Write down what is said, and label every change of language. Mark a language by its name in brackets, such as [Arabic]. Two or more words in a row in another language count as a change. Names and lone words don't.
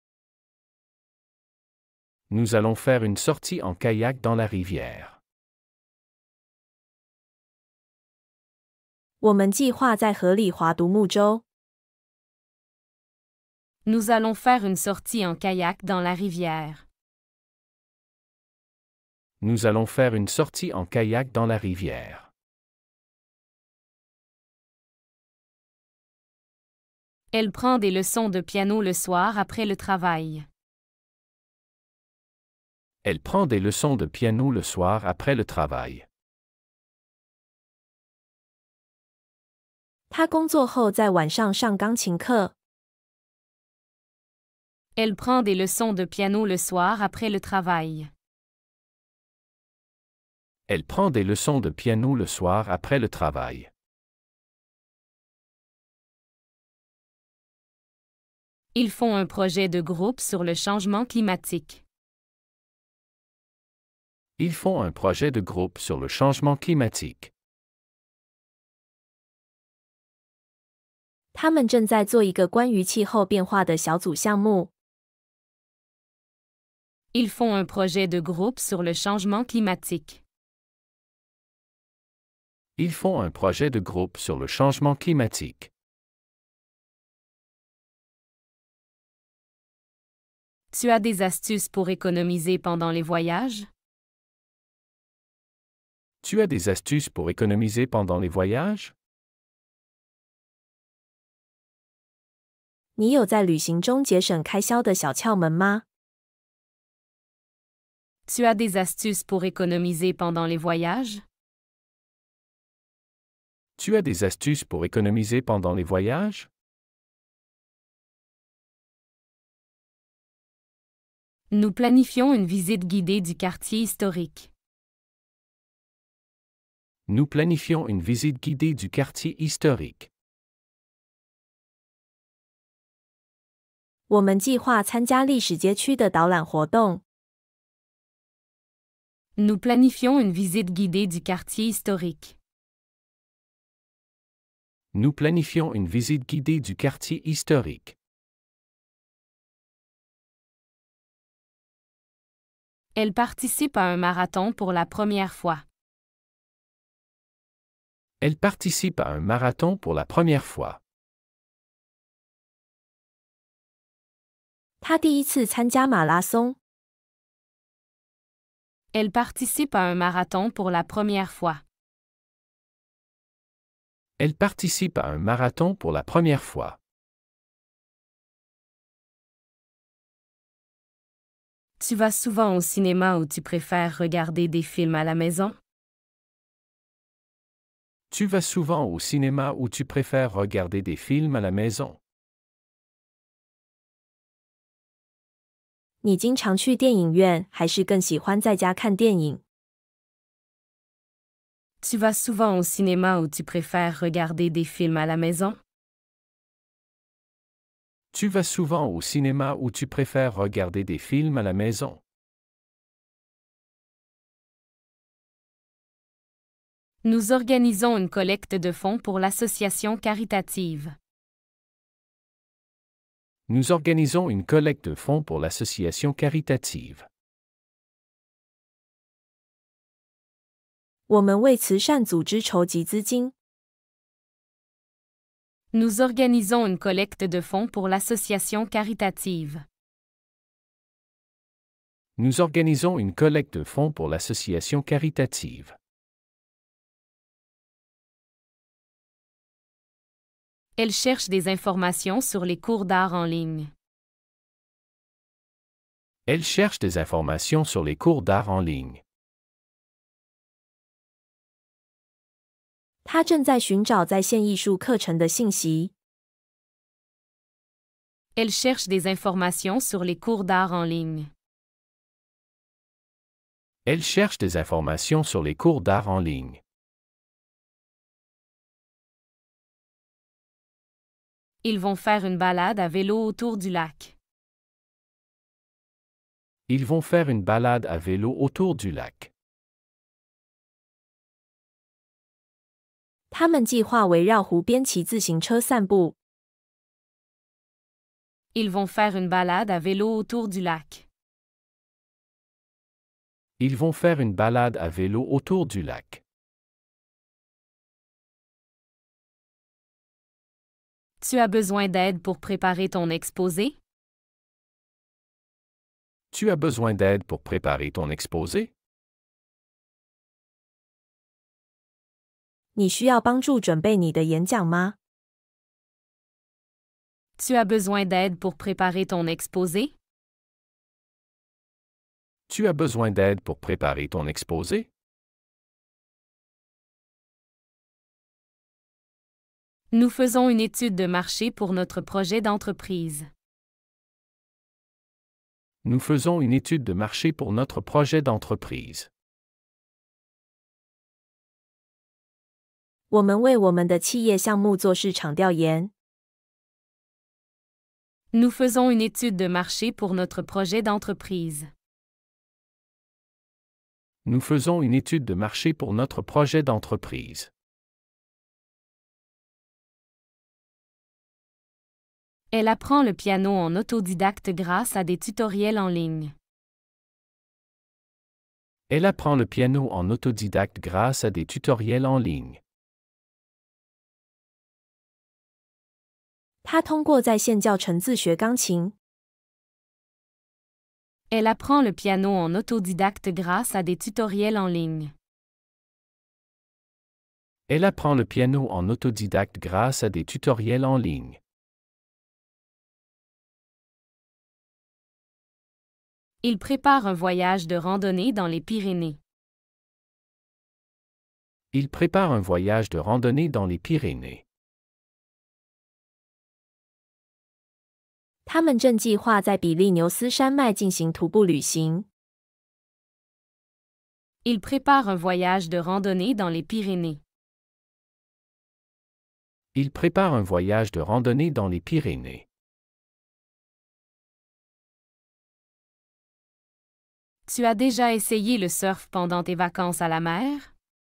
[French] Nous allons faire une sortie en kayak dans la rivière. [Chinese] 我们计划在河里划独木舟。 [French] Nous allons faire une sortie en kayak dans la rivière. Nous allons faire une sortie en kayak dans la rivière. Elle prend des leçons de piano le soir après le travail. Elle prend des leçons de piano le soir après le travail. [Chinese] 他工作后在晚上上钢琴课。 [French] Elle prend des leçons de piano le soir après le travail. Elle prend des leçons de piano le soir après le travail. Ils font un projet de groupe sur le changement climatique. Ils font un projet de groupe sur le changement climatique. [Chinese] 他们正在做一个关于气候变化的小组项目。 [French] Ils font un projet de groupe sur le changement climatique. Ils font un projet de groupe sur le changement climatique. Tu as des astuces pour économiser pendant les voyages? Tu as des astuces pour économiser pendant les voyages? [Chinese] 你有在旅行中节省开销的小窍门吗？ [French] Tu as des astuces pour économiser pendant les voyages? Tu as des astuces pour économiser pendant les voyages? Nous planifions une visite guidée du quartier historique. Nous planifions une visite guidée du quartier historique. [Chinese] 我们计划参加历史街区的导览活动。 [French] Nous planifions une visite guidée du quartier historique. Nous planifions une visite guidée du quartier historique. Elle participe à un marathon pour la première fois. Elle participe à un marathon pour la première fois. [Chinese] 他第一次参加马拉松。 [French] Elle participe à un marathon pour la première fois. Elle participe à un marathon pour la première fois. Tu vas souvent au cinéma ou tu préfères regarder des films à la maison? Tu vas souvent au cinéma ou tu préfères regarder des films à la maison? [Chinese] 你经常去电影院，还是更喜欢在家看电影？ [French] Tu vas souvent au cinéma ou tu préfères regarder des films à la maison? Tu vas souvent au cinéma ou tu préfères regarder des films à la maison? Nous organisons une collecte de fonds pour l'association caritative. Nous organisons une collecte de fonds pour l'association caritative. [Chinese] 我们为慈善组织筹集资金。 [French] Nous organisons une collecte de fonds pour l'association caritative. Nous organisons une collecte de fonds pour l'association caritative. Elle cherche des informations sur les cours d'art en ligne. Elle cherche des informations sur les cours d'art en ligne. [Chinese] 他正在寻找在线艺术课程的信息。 [French] Elle cherche des informations sur les cours d'art en ligne. Elle cherche des informations sur les cours d'art en ligne. Ils vont faire une balade à vélo autour du lac. Ils vont faire une balade à vélo autour du lac. [Chinese] 他们计划围绕湖边骑自行车散步。 [French] Ils vont faire une balade à vélo autour du lac. Ils vont faire une balade à vélo autour du lac. Tu as besoin d'aide pour préparer ton exposé? Tu as besoin d'aide pour préparer ton exposé? [Chinese] 你需要帮助准备你的演讲吗？ [French] Tu as besoin d'aide pour préparer ton exposé? Tu as besoin d'aide pour préparer ton exposé? Nous faisons une étude de marché pour notre projet d'entreprise. Nous faisons une étude de marché pour notre projet d'entreprise. [Chinese] 我们为我们的企业项目做市场调研。 [French] Nous faisons une étude de marché pour notre projet d'entreprise. Nous faisons une étude de marché pour notre projet d'entreprise. Elle apprend le piano en autodidacte grâce à des tutoriels en ligne. Elle apprend le piano en autodidacte grâce à des tutoriels en ligne. [Chinese] 他通过在线教程自学钢琴。 [French] Elle apprend le piano en autodidacte grâce à des tutoriels en ligne. Elle apprend le piano en autodidacte grâce à des tutoriels en ligne. Il prépare un voyage de randonnée dans les Pyrénées. Il prépare un voyage de randonnée dans les Pyrénées. [Chinese] 他们正计划在比利牛斯山脉进行徒步旅行。 [French] Il prépare un voyage de randonnée dans les Pyrénées. Il prépare un voyage de randonnée dans les Pyrénées. Tu as déjà essayé le surf pendant tes vacances à la mer?